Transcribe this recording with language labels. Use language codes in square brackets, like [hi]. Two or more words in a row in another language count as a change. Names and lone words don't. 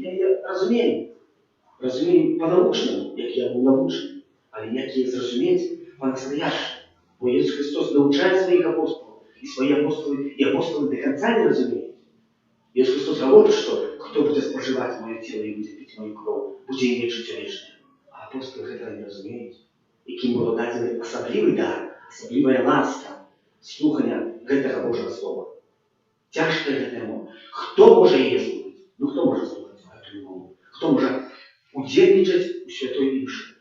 [be] Я яе разумею. Разумею па-навучнаму, як я быў навучаны. Але як яе зразумець па-настоящему? Бо Ісус Христос навучае сваіх апостолаў, і свае апостолы [ru] до конца [be] не разумеюць. Ісус Христос говорить, што хто будзе спажываць [uk] моє тіло [be] і будзе піць мою кров, будзе іметь жыццё вечнае. А апостолы гэтага не разумеюць. Якім было дадзены асаблівы дар, асаблівая ласка слухання гэтага Божага слова. Цяжкая гэтая мова. Хто можа яе слухаць? Ну хто можа слухаць гэтую мову? Хто можа удзельнічаць у святой імшы?